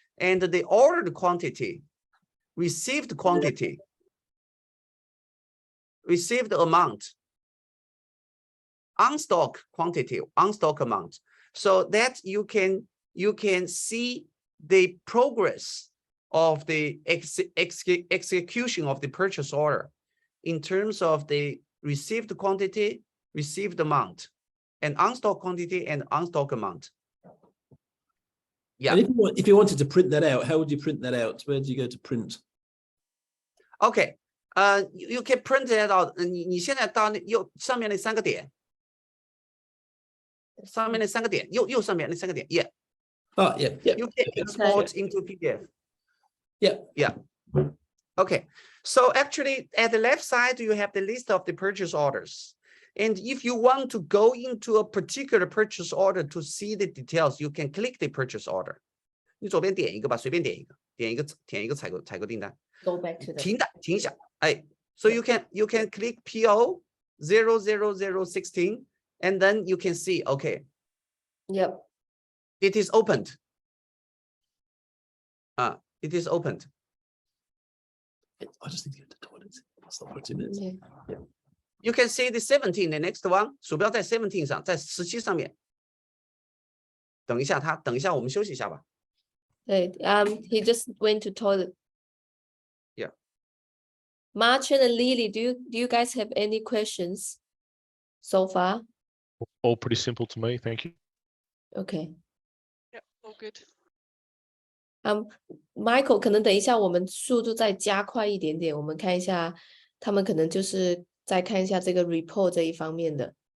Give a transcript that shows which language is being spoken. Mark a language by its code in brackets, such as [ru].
[en] And the ordered quantity, received quantity, received amount, on stock quantity, on stock amount, so that you can see the progress of the execution of the purchase order in terms of the received quantity, received amount, and on stock quantity and on stock amount. Yeah. And if you wanted to print that out, how would you print that out? Where do you go to print? Okay. You can print that out. [zh] 你现在到右上面那三个点。上面那三个点，右上面那三个点 ，yeah. [en] Oh, yeah. You can export into PDF. Yeah. Yeah. Okay. So actually, at the left side, you have the list of the purchase orders. And if you want to go into a particular purchase order to see the details, you can click the purchase order. [zh] 你左边点一个吧，随便点一个，点一个采购订单。 [en] Go back to the. [zh] 停一下，哎。 [en] So you can click PO 00016. And then you can see, okay. Yep. It is opened. It is opened. I just need to get to the toilet. That's not 20 minutes. Yeah. You can see the 17, the next one. [zh] 鼠标在 17 上，在17上面。等一下，我们休息一下吧。 [en] Right. He just went to toilet. Yeah. Martin and Lily, do you guys have any questions so far? All pretty simple to me, thank you. Okay. Yeah, all good. [zh] Michael, 可能等一下我们速度再加快一点点，我们看一下，他们可能就是再看一下这个 report 这一方面的。